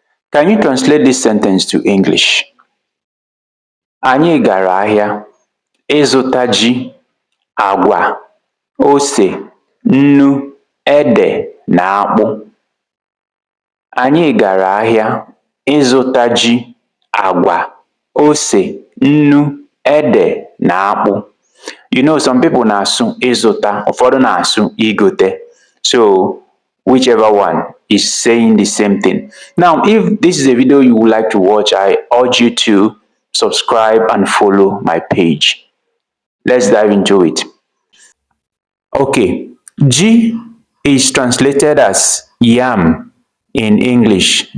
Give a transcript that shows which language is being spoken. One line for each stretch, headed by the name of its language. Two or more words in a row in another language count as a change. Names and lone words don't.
English: Can you translate this sentence to English?
Igbo: Anyị gara ahịa ịzụta ji, agwa, ose, nnu, ede na akpụ. Anyị gara ahịa ịzụta ji, agwa, ose, nnu, ede na akpụ.
English: You know, some people
Igbo: na-asụ ịzụta, ụfọdụ na-asụ igote.
English: So, whichever one is saying the same thing. Now, if this is a video you would like to watch, I urge you to subscribe and follow my page. Let's dive into it. Okay, G is translated as yam in English.